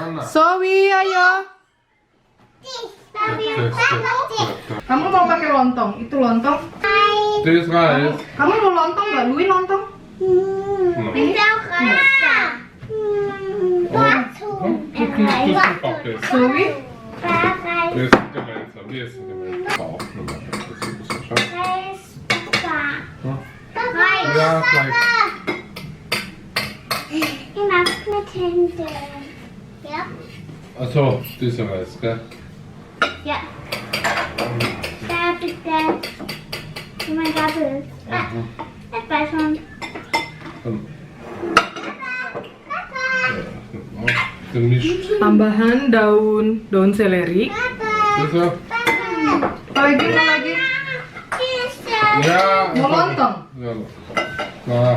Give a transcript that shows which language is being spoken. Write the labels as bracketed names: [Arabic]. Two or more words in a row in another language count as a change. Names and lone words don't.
[Indonesian] Zoe, ayo. Kamu mau pakai lontong? Itu lontong. Kamu mau lontong nggak? Lui lontong? Zoe? [German] Ja, gleich. Ich mach mit Hände. Ja? Achso, dieser Reis, gell? Ja. Da bitte. Mein Gabel. Das war schon. [Indonesian] Tambahan daun seleri. Bisa? Lagi. Ya. Mau lontong? Ya. Nah,